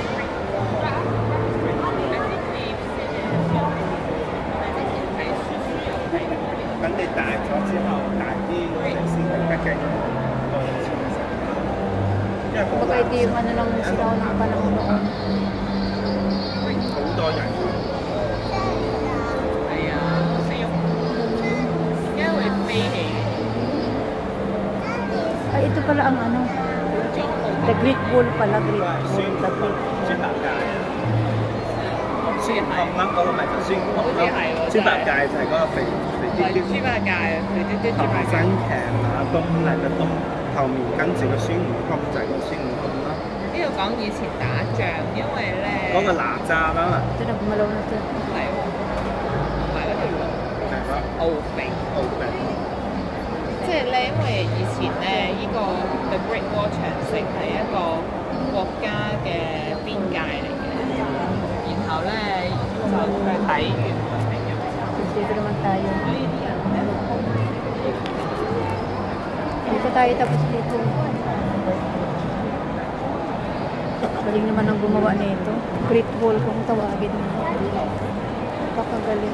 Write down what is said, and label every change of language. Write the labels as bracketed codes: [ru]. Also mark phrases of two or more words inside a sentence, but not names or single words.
[tl] Kumbaga ito yung ano lang sinaw ng panahon noon. Ay, ito pala ang ano. The Great Wall pala. Great Wall. The Great Wall. [yue] 孫悟空嗰個咪就孫悟空咯，豬八戒就係嗰個肥嘟嘟，豬八戒肥嘟嘟豬八戒。新劇啊，東嚟嘅東，後面跟住個孫悟空就係個孫悟空啦。呢度講以前打仗，因為咧嗰個哪吒啦， [tl] 即係 gumalaw na ito. [yue] 係喎，同埋嗰條龍係咯，敖丙。即係咧，因為以前咧，呢個 The Great Wall 長城係一個國家嘅邊界嚟嘅。然後咧就去睇完 [tl] Dito naman tayo. Dito tayo tapos dito. Galing naman ang gumawa nito. Great Wall kung tawagin mo. Napakagaling.